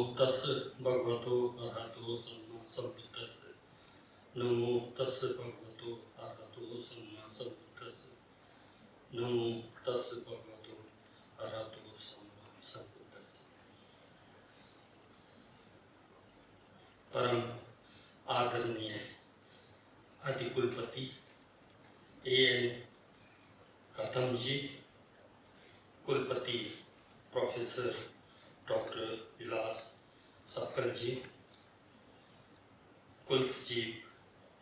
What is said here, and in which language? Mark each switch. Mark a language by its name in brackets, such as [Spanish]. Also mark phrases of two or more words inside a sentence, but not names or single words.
[Pali] तस्य भगवतो अरहतो सम्मा सम्बुद्धस्स। नमो तस्य भगवतो अरहतो सम्मा सम्बुद्धस्स। नमो तस्य भगवतो अरहतो सम्मा सम्बुद्धस्स। [Hindi] परम आदरणीय अधिकुलपति A.N. कदम जी, कुलपति प्रोफेसर डॉक्टर विलास सपकल जी, कुलसचिव